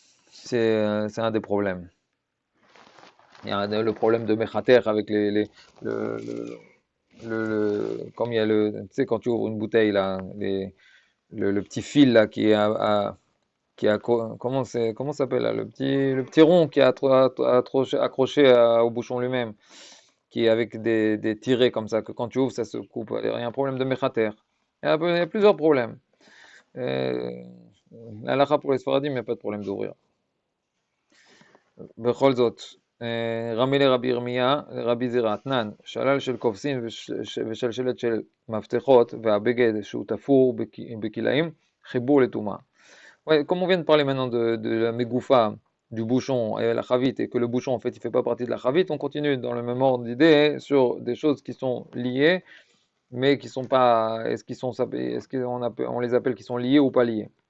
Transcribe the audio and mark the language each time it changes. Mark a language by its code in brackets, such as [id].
[fr] C'est un des problèmes. Il y a le problème de Mechater avec le, le- comme il y a tu sais, quand tu ouvres une bouteille, là, le petit fil, là, comment ça s'appelle là, le petit rond qui est accroché au bouchon lui-même, qui est avec des tirets comme ça, que quand tu ouvres, ça se coupe. Il y a un problème de Mechater. Il y a plusieurs problèmes. Euh, Halakha pour les Sfaradim, il n'y a pas de problème d'ouvrir. [he] בכל זאת, רמי לרבי ירמיה, לרבי זירא, אתנן, שלל של כובסין ושלשלת של מפתחות והבגד שהוא תפור בכלאים, חיבור לטומאה. [fr] Ouais, comme on vient de parler maintenant de la mégoufa, du bouchon et la chavite, et que le bouchon en fait il fait pas partie de la chavite, on continue dans le même ordre d'idée sur des choses qui sont liées, mais qui sont pas, est-ce qu'on les appelle qui sont liées ou pas liées?